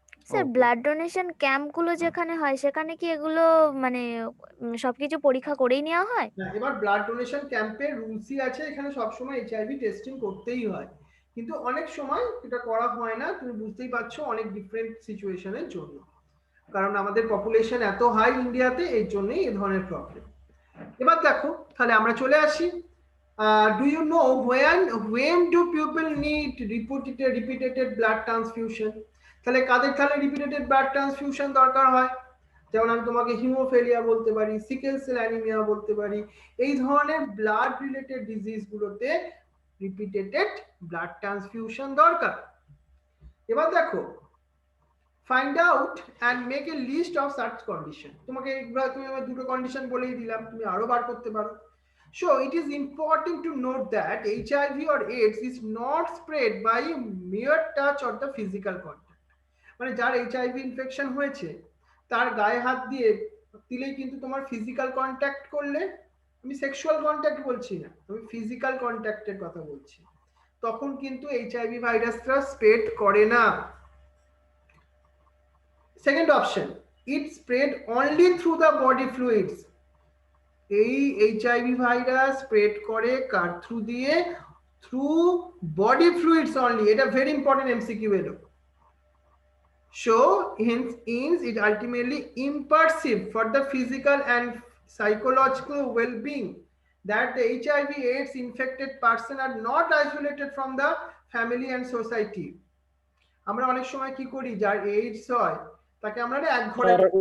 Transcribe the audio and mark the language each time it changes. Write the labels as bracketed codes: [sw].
[bn] Sir blood donation camp গুলো যেখানে হয় সেখানে কি এগুলো মানে সবকিছু পরীক্ষা করেই নেওয়া হয়? না, এবার ব্লাড ডোনেশন ক্যাম্পের রুলসই আছে, এখানে সবসময় এইচআইভি টেস্টিং করতেই হয়, কিন্তু অনেক সময় এটা করা হয় না, তুমি বুঝতেই পারছো অনেক ডিফারেন্ট সিচুয়েশনের জন্য, কারণ আমাদের পপুলেশন এত হাই ইন্ডিয়াতে, এই জন্যই এই ধরনের প্রবলেম। এবার দেখো, তাহলে আমরা চলে আসি, [en] do you know when do people need repeated blood transfusion? [bn] তাহলে কাদের তাহলে রিপিটেটেড ব্লাড ট্রান্সফিউশন দরকার হয়? যেমন আমি তোমাকে হিমোফিলিয়া বলতে পারি, সিকেল সেল অ্যানিমিয়া বলতে পারি, এই ধরনের ব্লাড রিলেটেড ডিজিজ গুলোতে রিপিটেটেড ব্লাড ট্রান্সফিউশন দরকার। এবার দেখো, [en] Find out and make a list of such condition. [bn] তোমাকে তুমি আমার দুটো কন্ডিশন বলেই দিলাম, তুমি আরো বার করতে পারো। [en] So it is important to note that HIV or AIDS is not spread by mere touch or the physical contact. [bn] মানে যার HIV ইনফেকশন হয়েছে তার গায়ে হাত দিয়ে দিলেই কিন্তু তোমার ফিজিক্যাল কন্ট্যাক্ট করলে আমি সেক্সুয়াল কন্ট্যাক্ট বলছি না, আমি ফিজিক্যাল কন্ট্যাক্টের কথা বলছি, তখন কিন্তু এইচআইভি ভাইরাসটা স্প্রেড করে না। [en] Second option, it spread only through the body fluids. [bn] এই এইচআইভি ভাইরাস স্প্রেড করে কার থ্রু দিয়ে? [en] Through body fluids only. [bn] এটা ভেরি ইম্পর্টেন্ট এমসিকিউ এলো। [en] So hence it ultimately impersive for the physical and psychological well-being that the HIV/AIDS infected person are not isolated from the family and society. [bn] আমরা অনেক সময় কি করি, যার AIDS হয় তাকে আমরা এক ঘরে